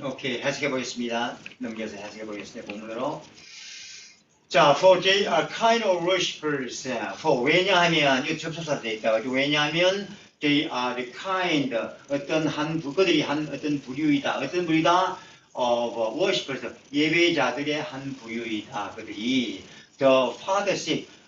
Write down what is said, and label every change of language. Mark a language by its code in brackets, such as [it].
[ko] 오케이, 해석해 보겠습니다. 넘겨서 해석해 보겠습니다. 본문으로. [en] 자, for they are kind of worshippers. [ko] for 왜냐하면 이 접속사로 되어 있다. 왜냐하면 [en] they are the kind [ko] 그들이 한 어떤 부류이다. 어떤 부류이다? [en] of worshippers. [ko] 예배자들의 한 부류이다. 그들이 [en] the Father seek.